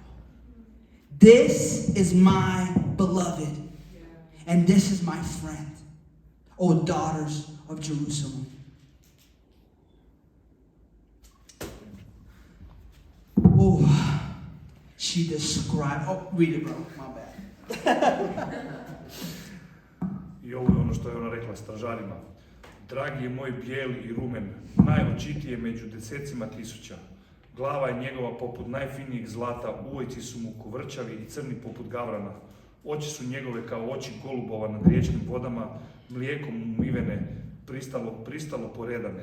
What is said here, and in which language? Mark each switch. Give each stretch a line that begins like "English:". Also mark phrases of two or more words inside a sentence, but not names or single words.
English: This is my beloved, and this is my friend, O daughters of Jerusalem. Oh, she described, read it, bro, my bad.
Croatian: I ovo je ono što je ona rekla stražarima. Dragi je moj bijeli i rumen, najočitije među desecima tisuća. Glava je njegova poput najfinijeg zlata, uvojci su mu kovrčavi i crni poput gavrana. Oči su njegove kao oči golubova nad riječnim vodama, mlijekom umivene, pristalo poredane.